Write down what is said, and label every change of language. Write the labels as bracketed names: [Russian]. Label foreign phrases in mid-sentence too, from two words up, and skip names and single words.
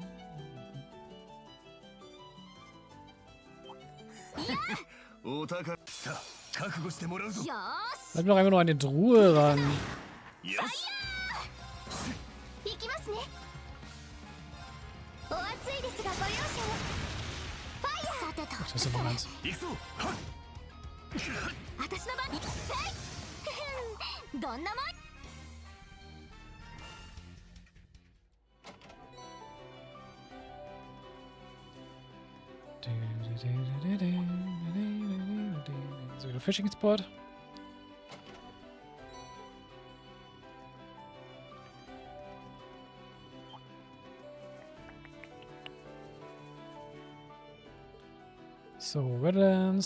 [Japanese] お宝。さあ覚悟してもらうぞ。よーし [German] Bleib doch einfach nur an die Truhe ran. [Japanese] よし。行きますね。お熱いですがご容赦を。ファイヤーさてと [German] Das ist aber ganz. [Japanese] 行くぞ。はっ。私の番せいどんなもん。 [German] So, wieder [English] Fishing Spot. [German] So, Redlands.